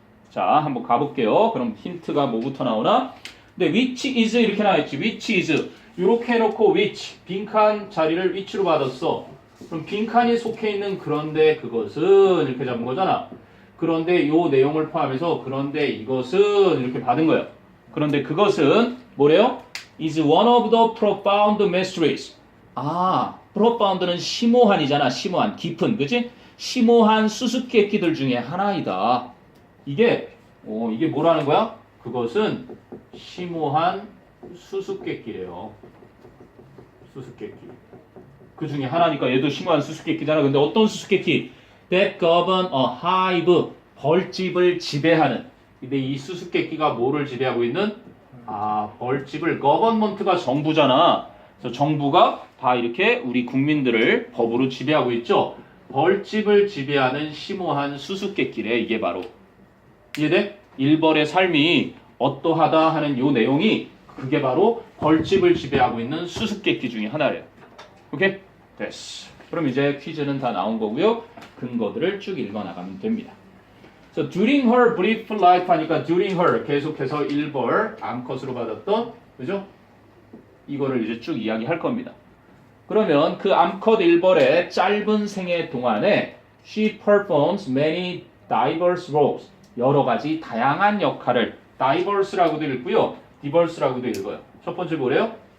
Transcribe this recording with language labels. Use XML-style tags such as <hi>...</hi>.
<ko>자, 한번 가볼게요. 그럼 힌트가 뭐부터 나오나? 근데</ko> <en>which is</en> <ko>이렇게 나와있지.</ko> <en>which is</en> <ko>이렇게 해놓고 which 빈칸 자리를 which로 받았어. 그럼 빈칸이 속해 있는 그런데 그것은 이렇게 잡은 거잖아. 그런데 요 내용을 포함해서 그런데 이것은 이렇게 받은 거예요. 그런데 그것은 뭐래요?</ko> <en>is one of the profound mysteries.</en> <ko>profound는 심오한이잖아. 심오한, 깊은, 그치? 심오한 수수께끼들 중에 하나이다. 이게 뭐라는 거야? 그것은 심오한 수수께끼래요. 수수께끼. 그 중에 하나니까 얘도 심오한 수수께끼잖아. 근데 어떤 수수께끼?</ko> <en>That govern a hive.</en> <ko>벌집을 지배하는. 근데 이 수수께끼가 뭐를 지배하고 있는? 벌집을 government가 정부잖아. 그래서 정부가 다 이렇게 우리 국민들을 법으로 지배하고 있죠. 벌집을 지배하는 심오한 수수께끼래. 이게 바로. 이해돼? 일벌의 삶이 어떠하다 하는 요 내용이 그게 바로 벌집을 지배하고 있는 수수께끼 중에 하나래요. 오케이? 됐어. 그럼 이제 퀴즈는 다 나온 거고요. 근거들을 쭉 읽어나가면 됩니다.</ko> <en>So, during her brief life</en> <ko>하니까</ko> <en>during her</en> <ko>계속해서 1벌 암컷으로 받았던 그죠? 이거를 이제 쭉 이야기할 겁니다. 그러면 그 암컷 1벌의 짧은 생애 동안에</ko> <en>she performs many diverse roles.</en> <ko>여러 가지 다양한 역할을 diverse라고도 읽고요. diverse라고도 읽어요. 첫 번째 뭐래요?</ko>